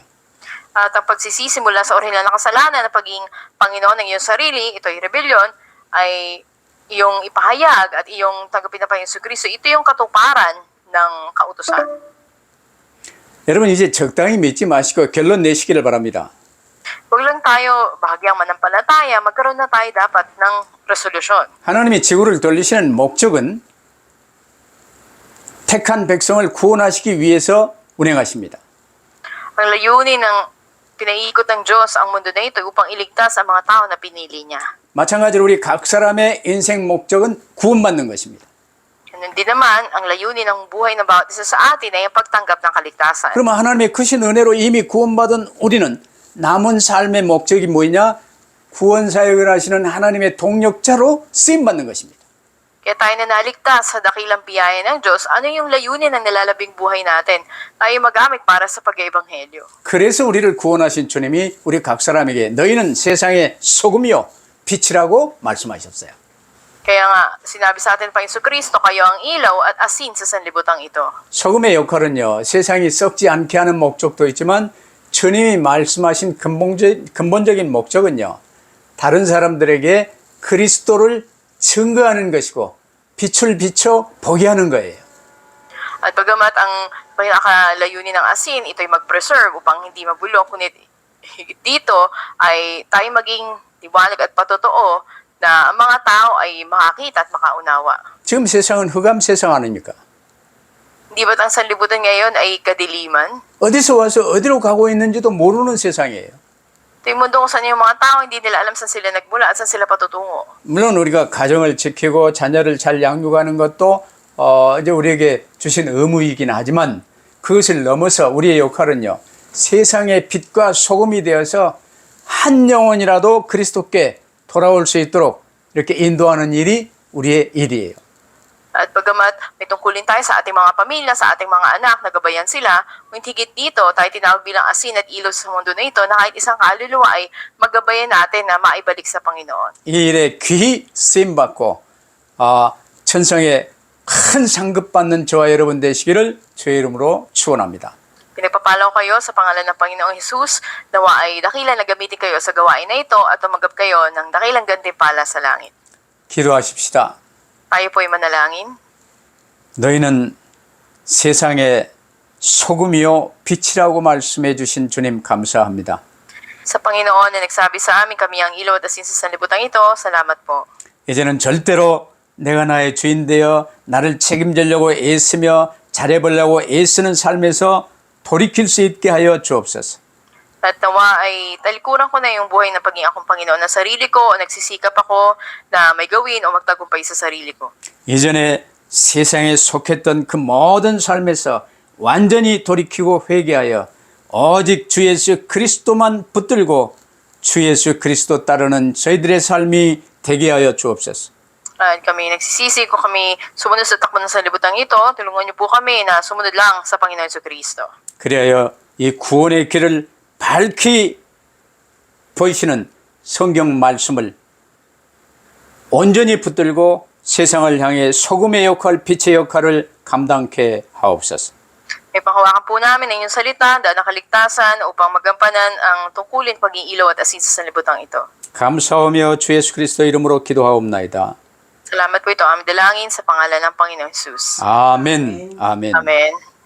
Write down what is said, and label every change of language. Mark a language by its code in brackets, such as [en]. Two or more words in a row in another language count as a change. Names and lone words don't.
[tl] At ang pagsisisi mula sa orihinal na kasalanan na pagiging Panginoon ng iyong sarili, ito ay rebellion, ay iyong ipahayag at iyong tanggapin na pa yung Kristo. Ito yung katuparan ng kautusan. [ko] 여러분 이제 적당히 믿지 마시고 결론 내시기를 바랍니다. [tl] Huwag lang tayo bahagyang manampalataya, magkaroon na tayo dapat ng resolusyon. [ko] 하나님이 지구를 돌리시는 목적은 택한 백성을 구원하시기 위해서 운행하십니다. [tl] Ang layunin ng Pinaiikot ng Diyos ang mundo na ito upang iligtas ang mga tao na pinili niya. [ko] 마찬가지로 우리 각 사람의 인생 목적은 구원받는 것입니다. [tl] Ganun din naman, ang layunin ng buhay ng bawat isa sa atin ay ang pagtanggap ng kaligtasan. [ko] 그러면 하나님의 크신 은혜로 이미 구원받은 우리는 남은 삶의 목적이 뭐냐? 구원 사역을 하시는 하나님의 동력자로 쓰임받는 것입니다. [tl] Kaya tayo na naligtas sa dakilang biyaya ng Diyos, ano yung layunin ng nilalabing buhay natin? Tayo magamit para sa pag-ebanghelyo. [ko] 그래서 우리를 구원하신 주님이 우리 각 사람에게 너희는 세상의 소금이요 빛이라고 말씀하셨어요. [tl] Kaya nga, sinabi sa atin pa Jesucristo, kayo ang ilaw at asin sa sanlibutan ito. [ko] 소금의 역할은요, 세상이 썩지 않게 하는 목적도 있지만 주님이 말씀하신 근본적인 목적은요, 다른 사람들에게 그리스도를 증거하는 것이고 빛을 비춰 보게 하는 거예요. [tl] At bagamat ang pinakalayunin ng asin, ito ay mag-preserve upang hindi mabulok, kundi dito ay tayo maging liwanag at patotoo na ang mga tao ay makakita at makaunawa. [ko] 지금 세상은 흑암 세상 아닙니까? [tl] Hindi ba't ang sanlibutan ngayon ay kadiliman? [ko] 어디서 와서 어디로 가고 있는지도 모르는 세상이에요. [tl] Ito yung mundo kung saan yung mga tao, hindi nila alam saan sila nagmula at saan sila patutungo. [ko] 물론 우리가 가정을 지키고 자녀를 잘 양육하는 것도 이제 우리에게 주신 의무이긴 하지만 그것을 넘어서 우리의 역할은요, 세상의 빛과 소금이 되어서 한 영혼이라도 그리스도께 돌아올 수 있도록 이렇게 인도하는 일이 우리의 일이에요. [tl] At bagamat may tungkulin tayo sa ating mga pamilya, sa ating mga anak, nagabayan sila, ngunit higit dito, tayo tinawag bilang asin at ilaw sa mundo na ito na kahit isang kaluluwa ay magabayan natin na maibalik sa Panginoon. [ko] 이 일에 귀히 쓰임받고 천성에 큰 상급 받는 저와 여러분 되시기를 주의 이름으로 축원합니다. [tl] Pinagpapalaw kayo sa pangalan ng Panginoong Hesus, nawa ay dakilang nagamitin kayo sa gawain na ito at tumanggap kayo ng dakilang gantimpala sa langit. [ko] 기도하십시다. [tl] Tayo po ay manalangin. [ko] 너희는 세상의 소금이요 빛이라고 말씀해 주신 주님 감사합니다. [tl] Sa Panginoon na nagsabi sa amin kami ang ilaw at asin sa sanlibutan ito, salamat po. [ko] 이제는 절대로 내가 나의 주인 되어 나를 책임지려고 애쓰며 잘해보려고 애쓰는 삶에서 돌이킬 수 있게 하여 주옵소서. [tl] At nawa ay talikuran ko na yung buhay ng pagiging akong Panginoon ng sarili ko o nagsisikap ako na may gawin o magtagumpay sa sarili ko. [ko] 예전에 세상에 속했던 그 모든 삶에서 완전히 돌이키고 회개하여 오직 주 예수 그리스도만 붙들고 주 예수 그리스도 따르는 저희들의 삶이 되게 하여 주옵소서. [tl] At kami nagsisisi ko kami sumunod sa takbo ng sanlibutan ito, tulungan niyo po kami na sumunod lang sa Panginoon Jesucristo. [ko] 그리하여 이 구원의 길을 밝히 보이시는 성경 말씀을 온전히 붙들고 세상을 향해 소금의 역할, 빛의 역할을 감당케 하옵소서. [tl] May panghawakan po namin ang inyong salita, daan ng kaligtasan upang magampanan ang tungkulin pagiging ilaw at asin sa sanlibutan ito. [ko] 감사하며 주 예수 그리스도 이름으로 기도하옵나이다. [tl] Salamat po ito aming dalangin sa pangalan ng Panginoong Jesus. [ko] 아멘. 아멘. [tl] Amen.